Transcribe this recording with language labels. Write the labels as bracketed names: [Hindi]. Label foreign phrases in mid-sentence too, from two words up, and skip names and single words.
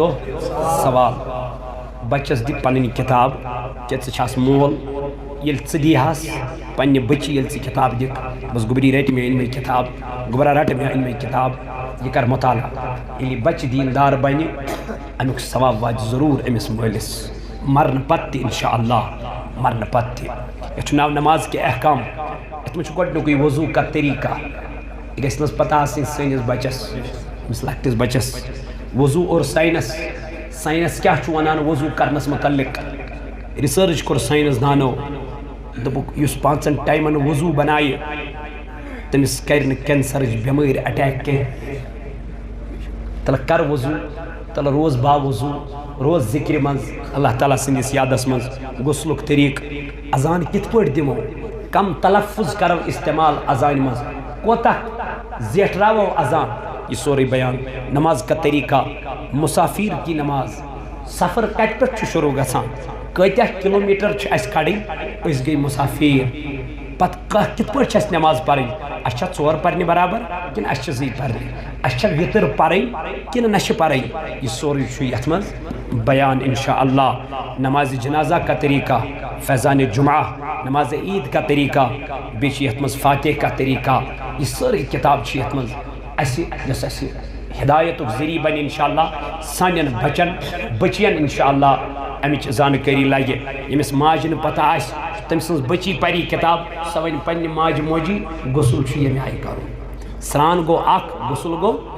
[Kashmiri] دۄہ سوال بچس دِ پنٕنۍ کِتاب کیٛاہ ژٕ چھَس مول ییٚلہِ ژٕ دِیہَس پننہِ بچی ییٚلہِ ژٕ کِتاب دِکھ بس گوٚبری رٹہِ مےٚ أنۍ مٕے کِتاب گوٚبرا رٹہِ مےٚ أنۍ مٕے کِتاب یہِ کر مطالعہ ییٚلہِ یہِ بچہِ دیٖندار بنہِ امیُک ثواب واتہِ ضروٗر أمِس مٲلِس مرنہٕ پتہٕ تہِ [Arabic] انشاء اللہ [Kashmiri] مرنہٕ پتہٕ تہِ یتھ چھُ ناو [Urdu] نماز کے احکام [Kashmiri] یتھ منٛز چھُ گۄڈنیُکُے [Urdu] وضوٗ کا طریٖقہ [Kashmiri] یہ گژھِ نہٕ حظ پتہ آسٕنۍ سٲنِس بچس أمِس لۄکٹِس بچس [Urdu] وضوٗ اور ساینس [Kashmiri] ساینس کیٛاہ چھُ ونان وضوٗ کرنس متعلق رِسٲرٕچ کوٚر ساینس دانو دوٚپُکھ یُس 5 ٹایمن وضوٗ بنایہِ تٔمِس کرِ نہٕ کینسرٕچ بٮ۪مٲرۍ اٹیک کینٛہہ تلہٕ کر وضوٗ تلہٕ روز با وضوٗ روز ذِکرِ منٛز اللہ تعالیٰ سٕنٛدِس یادس منٛز غسلُک طریٖقہٕ اذان کِتھ پٲٹھۍ دِمو کم تلفظ کرو استعمال اذانہِ منٛز کوتاہ زیٹھراوو اذان یہ سورُے بیان [Urdu] نماز کا طریقہ مسافر کی نماز [Kashmiri] سفر کتہِ پٮ۪ٹھ چھُ شروع گژھان کۭتیاہ کِلوٗمیٖٹر چھِ اَسہِ کڑٕنۍ أسۍ گٔے مسافر پتہٕ کانٛہہ کِتھ پٲٹھۍ چھِ اَسہِ نٮ۪ماز پرٕنۍ اَسہِ چھا 4 پرنہِ برابر کِنہٕ اَسہِ چھِ 2 پرنہِ اَسہِ چھا وِتٕر پرٕنۍ کِنہٕ نہ چھِ پرٕنۍ یہِ سورُے چھُ یتھ منٛز بیان انشاء اللہ [Urdu] نماز جنازہ کا طریقہ [Kashmiri] فیضان جمعہ [Urdu] نماز عید کا طریقہ [Kashmiri] بیٚیہِ چھِ یتھ منٛز [Urdu] فاتح کا طریقہ [Kashmiri] یہِ سٲرٕے کِتاب چھِ یتھ منٛز اَسہِ یۄس اَسہِ ہدایتُک ذٔریعہٕ بنہِ [Arabic] انشاء اللہ [Kashmiri] سانٮ۪ن بچن بچین [Arabic] انشاء اللہ [Kashmiri] امِچ زانکٲری لگہِ ییٚمِس ماجہِ نہٕ پتہ آسہِ تٔمۍ سٕنٛز بچی پری کِتاب سۄ وَنہِ پننہِ ماجہِ موجی غسل چھُ ییٚمہِ آیہِ کرُن سرٛان گوٚو اکھ غسل گوٚو